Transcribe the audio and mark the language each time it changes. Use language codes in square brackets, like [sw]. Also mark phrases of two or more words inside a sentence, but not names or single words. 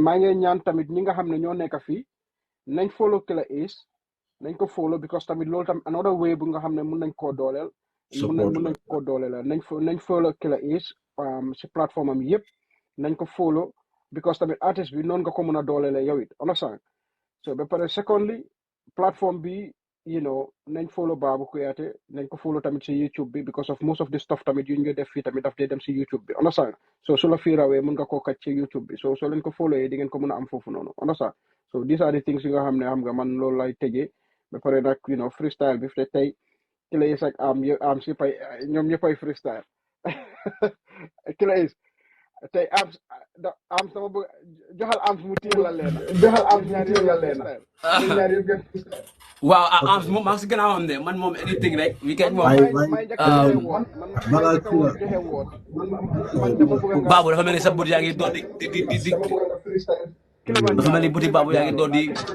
[wo] maa ngi ñaan tamit ñi nga xam ne ñoo nekk fii nañ follow Killa Ace nañ ko follow because tamit loolu tam [en] another way [wo] bu nga xam ne mun nañ koo dooleel mun nañ koo dooleel nañ follow Killa Ace si plateforme am yëpp nañ ko follow because tamit artiste bi noonu nga ko mun a dooleele yow it [en] understand so [wo] ba pare secondly plateforme bi nañ follow Babou Kuyateh nañ ko follow tamit si YouTube bi [en] because of most of the stuff [wo] tamit yu ñu def fii tamit daf dee dem si YouTube bi [en] understand so [wo] su la fii rawee mun nga koo kàcc ci YouTube bi so leen ko follow yi di ngeen ko mun a am foofu noonu [en] understand so these are the things [wo] yi nga xam ne xam nga man loolu lay tëjee ba pare nag freestyle bi te tey Killa Ace ak am si pay ñoom ñëppay freestyle Killa Ace tey am sama bëgg joxal am mu téye la leena waaw am moom maa ngi si gannaaw am ne man moom anything rek weekend moom Babou dafa mel ni sa bët yaa ngi doon di dafa mel ni buti Babou yaa ngi doon di